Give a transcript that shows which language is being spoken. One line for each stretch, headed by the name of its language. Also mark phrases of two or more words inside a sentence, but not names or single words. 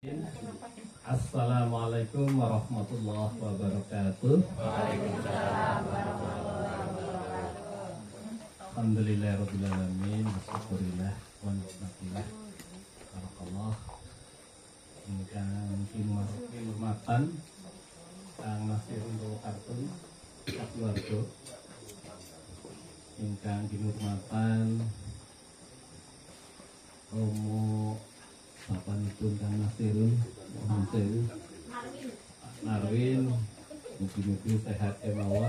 Arabic: السلام عليكم ورحمة الله وبركاته. وعليكم السلام ورحمة الله وبركاته. الحمد لله رب العالمين، والشكر لله ونعمة الله. Barakallah.
Javanese: Ingkang kinurmatan Kang Nasirun Kartun keluarga. Ingkang kinurmatan Romo Bapanipun Kang Nasirun Narwin, mugi-mugi sehat kemawon.